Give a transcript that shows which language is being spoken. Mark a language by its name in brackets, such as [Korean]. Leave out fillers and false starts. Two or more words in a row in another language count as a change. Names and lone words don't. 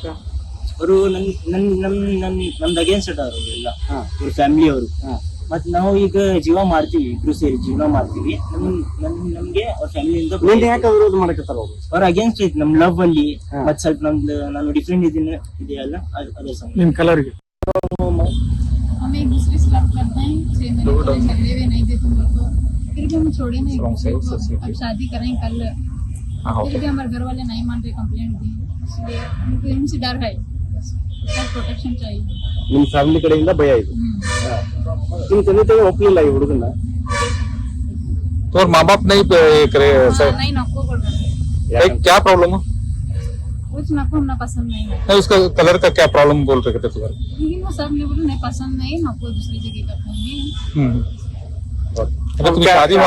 [Kannada] ಅವರು ನಮ್ದು ಅಗೇನ್ಸ್ಟ್ ಅದಾರ ಎಲ್ಲ ಅವ್ರ ಫ್ಯಾಮಿಲಿ ಅವರು. ಮತ್ ನಾವು ಈಗ ಜೀವ ಮಾಡ್ತೀವಿ, ಇಬ್ರು ಸೇರಿ ಜೀವನ ಮಾಡ್ತೀವಿ. ನಮ್ಗೆ ಅವ್ರ ಫ್ಯಾಮಿಲಿಯಿಂದ ಯಾಕೆ ವಿರೋಧ ಮಾಡಕತ್ತಾರ ಅವ್ರ ಅಗೇನ್ಸ್ಟ್ ಐತಿ ನಮ್ ಲವ್ ಅಲ್ಲಿ. ಮತ್ ಸ್ವಲ್ಪ ನಾನು ಡಿಫ್ರೆಂಟ್ ಇದೆಯಲ್ಲ ಅದ್ರ ಸಂಬಂಧ. ನಿಮ್ ಕಲರ್ಗೆ [Hindi] हम एक दूसरे से लव करते हैं, 6 महीने पहले झगड़े हुए नहीं थे तुम लोग को, फिर भी हम छोड़े नहीं एक दूसरे को। अब शादी करें कल, फिर भी हमारे घर वाले नहीं मान रहे, कंप्लेंट दी, इसलिए हमको इनसे डर है, प्रोटेक्शन चाहिए. [Kannada] ನಿಮ್ ಫ್ಯಾಮಿಲಿ ಕಡೆಯಿಂದ ಭಯ ಇದೆ. ನಿಮ್ ತಂದೆ ತಾಯಿ ಒಪ್ಲಿಲ್ಲ ಈ ಹುಡುಗನ? [Hindi] तो और माँ बाप नहीं करे सर? नहीं, नको बोल रहे हैं. क्या प्रॉब्लम है? कुछ नको, हमने पसंद नहीं है. नहीं, उसका कलर का क्या प्रॉब्लम बोल रहे थे तुम्हारे? लेकिन वो सब ने बोला नहीं पसंद नहीं, नको दूसरी जगह करते हैं. तुम्हें शादी वहाँ